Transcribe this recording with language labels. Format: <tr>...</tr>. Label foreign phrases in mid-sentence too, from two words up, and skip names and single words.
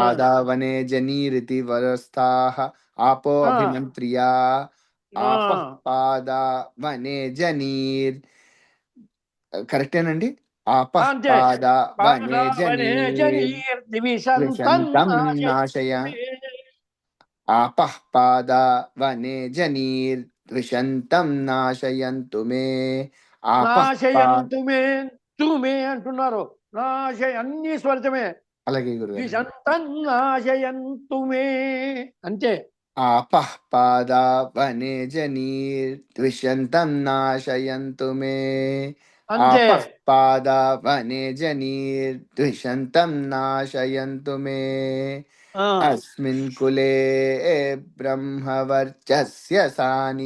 <sa>పాదావనే జనీరితి వరస్థాః ఆపో ఆ, అభిమంత్రియా ఆ, ఆపః పాదావనే జనీర్. కరెక్టేనండి? ఆపః</sa> <te>అంతే.</te> <sa>పాదావనే పాదావనే జనీర్ జనీర్దివిషంతం ద్విషంతం నాశయ. నాశయంతు మే. आपः पादावने जनीर्द्विषन्तं नाशयन्तु मे. आपः पा నాశయంతు మే.</sa> <te>తుమే అంటున్నారు. అన్ని స్వరితమే. అలాగే గురుగారు.</te> <sa>ద్విషంతం నాశయంతు మే. అంతే. आपः पादावने जनीर्द्विषन्तं नाशयन्तु मे.</sa> <te>అంతే.</te> <sa>आपः पादावने जनीर्द्विषन्तं नाशयन्तु मे. ఆ, अस्मिन् कुले ब्रह्मवर्चस्य सानि.</sa>